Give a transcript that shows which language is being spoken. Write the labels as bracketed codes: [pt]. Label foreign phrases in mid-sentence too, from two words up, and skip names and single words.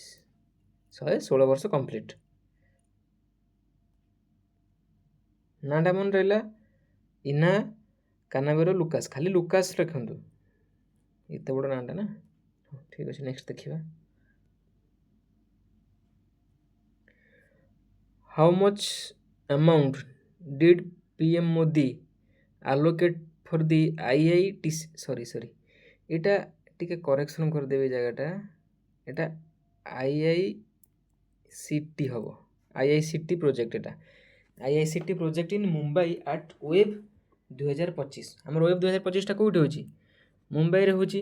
[or] 116 ବର୍ଷ କମ୍ପ୍ଲିଟ୍। ନାଁଟା ମନେ ରହିଲା, ଇନା କାନାବେରୋ ଲୁକାସ୍। ଖାଲି ଲୁକାସ୍ ରଖନ୍ତୁ, ଏତେ ବଡ଼ ନାଁଟା ନା। ଠିକ୍ ଅଛି, ନେକ୍ସଟ ଦେଖିବା। [en] how much amount did PM ମୋଦି allocate for the IITC, [or] ସରି ଏଇଟା ଟିକେ କରେକ୍ସନ୍ କରିଦେବେ ଏ ଜାଗାଟା। ଏଇଟା IICT ହେବ, [en] IICT project. ଏଇଟା IICT project in Mumbai at WAVES 2025। [or] ଆମର ୱେବ୍ 2025ଟା କେଉଁଠି ହେଉଛି? ମୁମ୍ବାଇରେ ହେଉଛି।